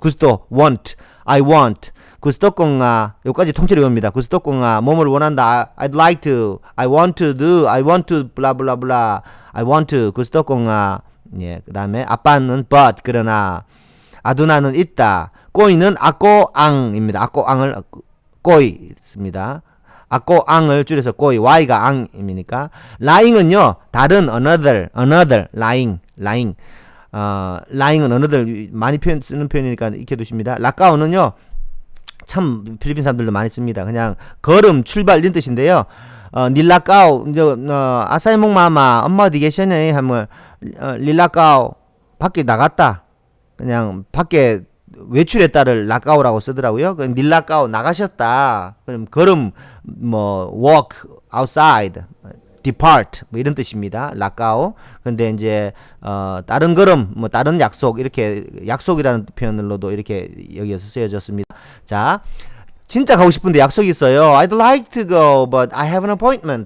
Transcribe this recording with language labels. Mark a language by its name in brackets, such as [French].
[English] 구스토, want, I want. [Cebuano] 구스토 꽁아, [Korean] 여기까지 통째로 외웁니다. 구스토 꽁아, 몸을 원한다. [English] I'd like to, I want to do, I want to, blah blah blah. I want to, [Cebuano] 구스토 꽁아. [Korean] 예, 그 다음에 아빠는 but, 그러나 아두나는 있다. 꼬이는 아꼬 앙입니다. 아꼬 앙을 꼬이 있습니다. 아꼬 앙을 줄여서 꼬이, y가 앙입니까? 라잉은요, 다른 another, lying. lying은 another 많이 쓰는 표현이니까 익혀두십니다. 라까오는요, 참 필리핀 사람들도 많이 씁니다. 그냥 걸음, 출발 이런 뜻인데요. [Cebuano] 닐라까오, 아사이몽 마마, [Korean] 엄마 어디 계시네? 하면 릴라까오, 밖에 나갔다. 그냥 밖에 외출했다를 라까오라고 쓰더라고요. 닐라까오 나가셨다. 그럼 걸음 [English] walk outside, [Korean] depart 뭐 이런 뜻입니다. 라까오. 근데 이제 다른 걸음, 다른 약속 이렇게 약속이라는 표현으로도 이렇게 여기에서 쓰여졌습니다. 자, 진짜 가고 싶은데 약속이 있어요. [English] I'd like to go, but I have an appointment.